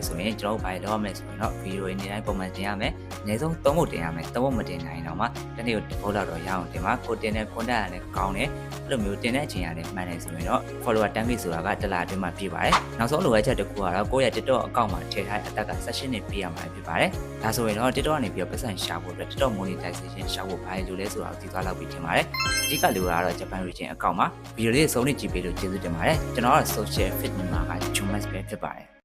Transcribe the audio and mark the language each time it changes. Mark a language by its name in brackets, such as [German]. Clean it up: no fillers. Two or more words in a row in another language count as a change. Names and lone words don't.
[Burmese] ဆိုရင်ကျွန်တော်ဘာလုပ်ရမလဲဆိုရင်တော့ video တွေနေတိုင်းပုံမှန်တင်ရမယ်အနည်းဆုံး3ခုတင်ရမယ်3ခုမတင်နိုင်တော့မှတစ်နေ့ကိုတစ်ခုလောက်တော့ရအောင်တင်ပါကိုတင်တဲ့ content ကလည်းကောင်းတယ်အဲ့လိုမျိုးတင်တဲ့အချိန်ကလည်းမှန်တယ်ဆိုရင်တော့ follower 10k ဆိုတာကတစ်လအတွင်းမှာပြည့်ပါတယ်နောက်ဆုံးလိုအပ်ချက်တစ်ခုကတော့ကိုယ့်ရဲ့ TikTok account မှာထည့်ထားတဲ့အသက်က16နှစ်ပြည့်ရမှာဖြစ်ပါတယ်ဒါဆိုရင်တော့ TikTok ကနေပြီးတော့ပတ်စံရှာဖို့အတွက် TikTok monetization ရှာဖို့ဘာလို့လဲဆိုတာကိုသိသွားလောက်ပြီးထင်ပါတယ်အဓိကလိုတာကတော့ Japan [English] region account [Burmese] မှာဗီဒီယိုလေးစုံနေကြည့်ပေးလို့ကျေးဇူးတင်ပါတယ်ကျွန်တော်က social fit မြန်မာက Jumas ပဲဖြစ်ပါတယ်